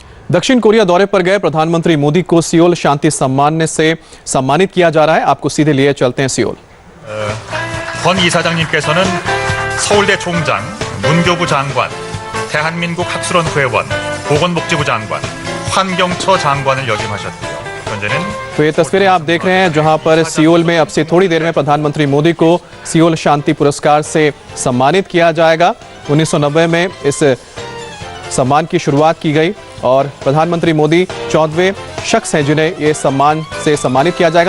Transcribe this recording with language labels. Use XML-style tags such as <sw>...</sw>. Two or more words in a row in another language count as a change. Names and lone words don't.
<hi>दक्षिण कोरिया दौरे पर गए प्रधानमंत्री मोदी को सियोल शांति सम्मान से सम्मानित किया जा रहा है। आपको सीधे लिए चलते हैं सियोल।</hi> <ko>권 이사장님께서는 서울대 총장, 문교부 장관, 대한민국 학술원 회원, 보건복지부 장관, 환경처 장관을 역임하셨고요. 현재는</ko> <hi>तो ये तस्वीरें आप देख रहे हैं जहां पर सियोल में अब से थोड़ी देर में प्रधानमंत्री मोदी को सियोल शांति पुरस्कार से सम्मानित किया जाएगा। 1990 में इस सम्मान की शुरुआत की गई और प्रधानमंत्री मोदी 14वें शख्स हैं जिन्हें ये सम्मान से सम्मानित किया जाएगा।</hi>